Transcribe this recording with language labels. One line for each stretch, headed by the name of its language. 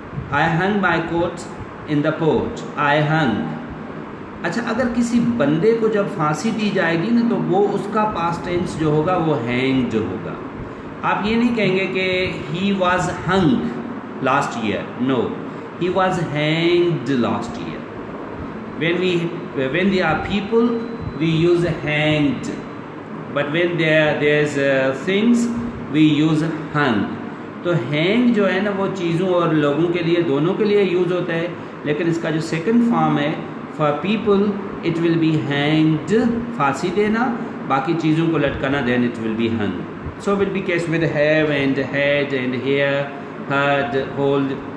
English: I hung my coat in the porch, I hung.
Urdu: اچھا، اگر کسی بندے کو جب پھانسی دی جائے گی نا تو وہ اس کا پاسٹ ٹینس جو ہوگا وہ ہینگ جو ہوگا. آپ یہ نہیں کہیں گے کہ
English: He was hung last year, no, he was hanged last year. when they are people we use hanged, but when there's things we use hung.
Urdu: تو ہینگ جو ہے نا وہ چیزوں اور لوگوں کے لیے دونوں کے لیے یوز ہوتا ہے، لیکن اس کا جو سیکنڈ فارم ہے
English: for people it will be hanged,
Urdu: پھانسی دینا، باقی چیزوں کو لٹکانا،
English: Then it will be hung. So will be case with have and had and hear, heard, hold.